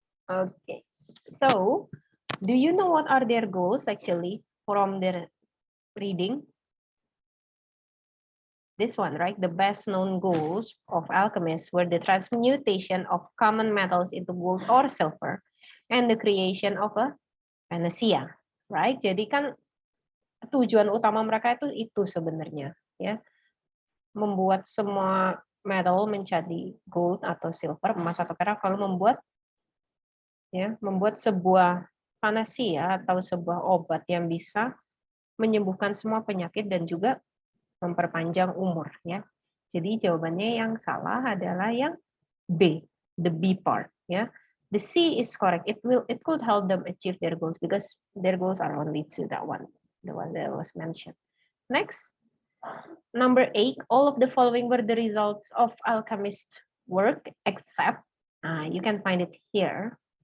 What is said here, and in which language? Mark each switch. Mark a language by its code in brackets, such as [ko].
[en] Okay. So, do you know what are their goals actually from their reading? This one, right? The best known goals of alchemists were the transmutation of common metals into gold or silver and the creation of a panacea, right? [id] Jadi kan tujuan utama mereka itu sebenarnya, ya. Membuat semua metal menjadi gold atau silver, emas atau perak, kalau membuat sebuah panacea atau sebuah obat yang bisa menyembuhkan semua penyakit dan juga memperpanjang umur, ya. Jadi jawabannya yang salah adalah yang B, [en] the B part, [id] ya. [en] The C is correct. It could help them achieve their goals because their goals are only to that one, the one that was mentioned. Next, number 8, all of the following were the results of alchemist work except, you can find it here.